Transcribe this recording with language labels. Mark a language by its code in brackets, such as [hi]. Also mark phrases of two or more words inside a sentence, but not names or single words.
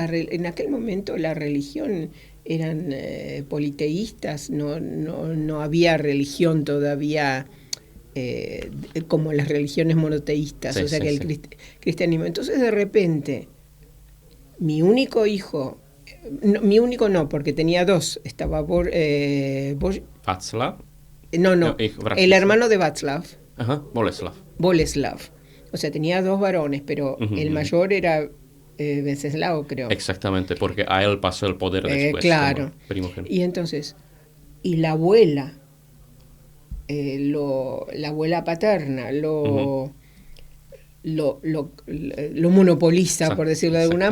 [es] En aquel momento la religión eran politeístas, no había religión todavía como las religiones monoteístas, Sí, o sea sí, que el sí. cristianismo. Entonces de repente, mi único hijo, no, mi único no, porque tenía dos, estaba Václav, no, no, no, el Vratislav. hermano de Václav, Ajá, Boleslav. Boleslav. O sea, tenía dos varones, pero Ujú, el ujú. mayor era Venceslao, creo. Exactamente, porque a él pasó el poder después como Claro. primogénito. Y entonces, y la abuela, la abuela paterna, Ujú. lo monopoliza, por decirlo de alguna